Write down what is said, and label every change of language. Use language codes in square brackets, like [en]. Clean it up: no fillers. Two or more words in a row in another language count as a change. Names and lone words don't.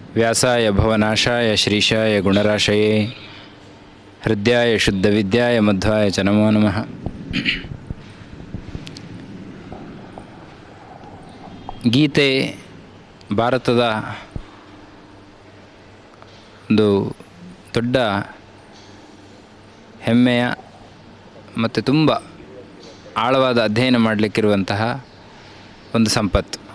[sa] ವ್ಯಾಸಾಯ ಭವನಾಶಾಯ ಶ್ರೀಶಾಯ ಗುಣರಾಶಯೇ ಹೃದಯಾಯ ಶುದ್ಧವಿದ್ಯಾಯ ಮಧ್ವಾಯ ಚ ನಮೋ ನಮಃ. [kn] ಗೀತೆ ಭಾರತದ ಒಂದು ದೊಡ್ಡ ಹೆಮ್ಮೆಯ ಮತ್ತು ತುಂಬ ಆಳವಾದ ಅಧ್ಯಯನ ಮಾಡಲಿಕ್ಕಿರುವಂತಹ ಒಂದು ಸಂಪತ್ತು.